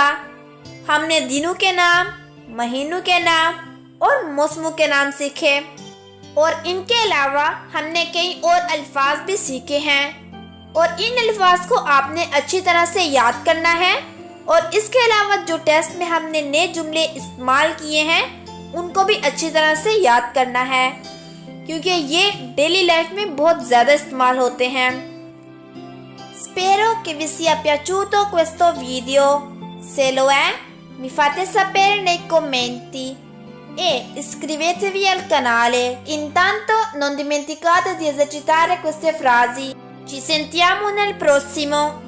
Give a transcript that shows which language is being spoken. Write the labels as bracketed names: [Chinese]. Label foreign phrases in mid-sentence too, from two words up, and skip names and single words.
[Urdu] ہم نے دنوں کے نام، مہینوں کے نام اور موسموں کے نام سیکھے اور ان کے علاوہ ہم نے کئی اور الفاظ بھی سیکھے ہیں اور ان الفاظ کو آپ نے اچھی طرح سے یاد کرنا ہے. اور اس کے علاوہ جو ٹیسٹ میں ہم نے نئے جملے استعمال کیے ہیں ان کو بھی اچھی طرح سے یاد کرنا ہے، کیونکہ یہ [English] daily life [Urdu] میں بہت زیادہ استعمال ہوتے ہیں. [Italian] Spero che vi sia piaciuto questo video. Se lo è, mi fate sapere nei commenti e iscrivetevi al canale. Intanto non dimenticate di esercitare queste frasi. Ci sentiamo nel prossimo.